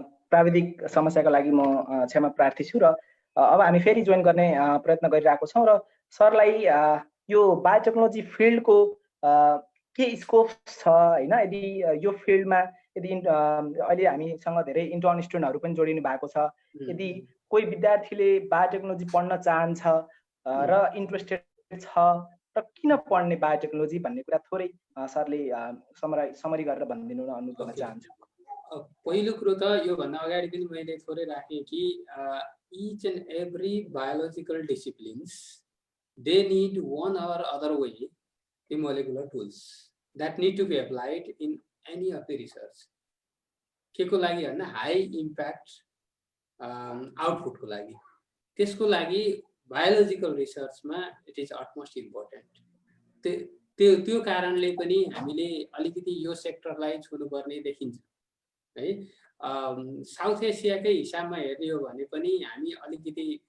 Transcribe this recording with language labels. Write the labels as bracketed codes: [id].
[ne] प्राविधिक समस्याको लागि म क्षमा प्रार्थी छु र अब हामी फेरि जोइन गर्ने प्रयत्न गरिरहेको छौँ र सरलाई यो बायोटेक्नोलोजी फिल्डको के स्कोप छ हैन, यदि यो फिल्डमा यदि अहिले हामीसँग धेरै इन्टर्न स्टुडेन्टहरू पनि जोडिनु भएको छ, यदि कोही विद्यार्थीले बायोटेक्नोलोजी पढ्न चाहन्छ र इन्ट्रेस्टेड छ र किन पढ्ने बायोटेक्नोलोजी भन्ने कुरा थोरै सरले समरी गरेर भनिदिनु न अनुरोध गर्न चाहन्छु। पहिलो कुरो त योभन्दा अगाडि पनि मैले थोरै राखेँ कि [en] each and every biological disciplines, they need one or other way the molecular tools that need to be applied in any of the research. [ne] के को लागि भन्दा हाई इम्प्याक्ट आउटपुटको लागि, त्यसको लागि biological रिसर्चमा [en] It is utmost important. [ne] त्यो कारणले पनि हामीले अलिकति यो सेक्टरलाई छुनुपर्ने देखिन्छ है। साउथ एसियाकै हिसाबमा हेर्ने हो भने पनि हामी अलिकति